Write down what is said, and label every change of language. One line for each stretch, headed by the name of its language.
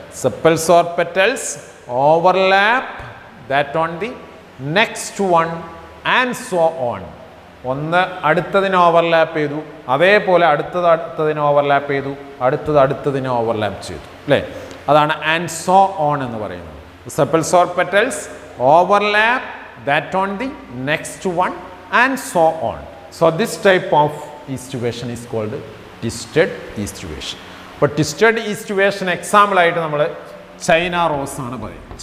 English: Sepals or petals overlap that on the next one and so on.
Malayalam: ഒന്ന് അടുത്തതിനെ overlap ചെയ്തു, അതേപോലെ അടുത്തതിനെ overlap ചെയ്തു, അടുത്തതിനെ overlap ചെയ്തു അല്ലേ? അതാണ്
English: and so on
Malayalam: എന്ന് പറയുന്നത്.
English: Sepals or petals overlap that on the next one and so on. So this type of eastuvation is called twisted eastuvation. But twisted eastuvation example
Malayalam: ആയിട്ട് നമ്മൾ ചൈന റോസ് ആണ് പറയുന്നത്.